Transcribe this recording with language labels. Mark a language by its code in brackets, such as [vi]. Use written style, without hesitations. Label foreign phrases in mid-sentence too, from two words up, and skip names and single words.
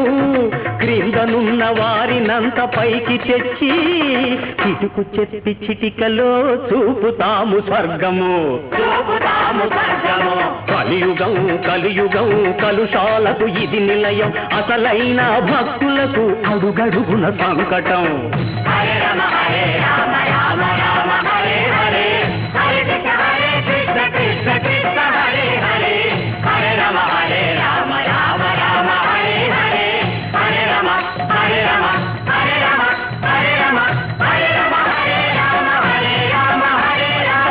[te] క్రిందనున్న వారినంత పైకి తెచ్చి చిటుకు చెప్పి చిటికలో చూపుతాము స్వర్గము, చూపుతాము స్వర్గము. కలియుగం కలియుగం కలుషాలకు ఇది నిలయం, అసలైన భక్తులకు అడుగడుగున సంకటం. [sa] హరే రామ రామ రామ హరే హరే, హరే కృష్ణ కృష్ణ కృష్ణ హరే హరే, హరే రామ రామ రామ హరే హరే, హరే రామ హరే రామ హరే రామ హరే రామ హరే రామ హరే రామ హరే రామ హరే రామ.